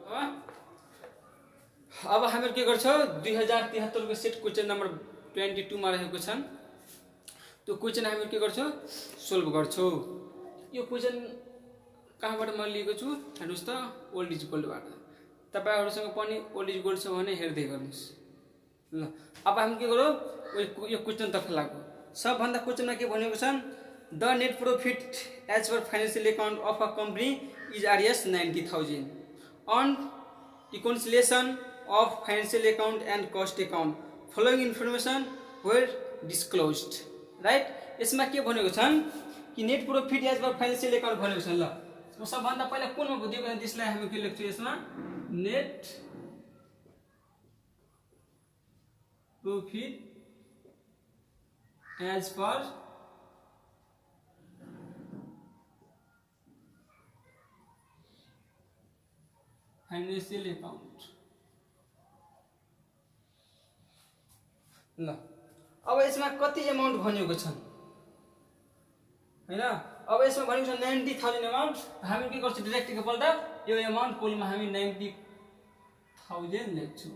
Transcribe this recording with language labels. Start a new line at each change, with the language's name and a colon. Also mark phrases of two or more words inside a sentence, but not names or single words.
Nepali: अब हामीहरू के गर्छौँ, 2073 को
English: set question number
Nepali: 22 मा रहेको छन्, त्यो क्वेसन हामीहरू के गर्छौँ, सोल्भ गर्छौँ। यो क्वेसन कहाँबाट मैले लिएको छु हेर्नुहोस् त,
English: old is goldबाट।
Nepali: तपाईँहरूसँग पनि
English: old is gold
Nepali: छ भने हेर्दै गर्नुहोस् ल। अब हामी के गरौँ, यो क्वेसनतर्फ लागौँ। सबभन्दा क्वेसनमा के भनेको छन्,
English: The net profit as per financial account of a company is Rs 90,000 ऑन reconciliation of financial account and cost account following information were disclosed, right?
Nepali: यसमा के भनेको छन् कि
English: net profit as per financial account
Nepali: भनेको छन्। ल सबभन्दा पहिला कुनमा दिएको छ त्यसलाई हामी के लेख्छौँ, यसमा
English: net profit as per financial account.
Nepali: ल अब यसमा कति अमाउन्ट भनेको छन् हैन। अब यसमा भनेको छ 90,000 अमाउन्ट। हामी के गर्छौँ, डाइरेक्ट एकपल्ट यो
English: amount columnमा
Nepali: हामी 90,000 लेख्छौँ।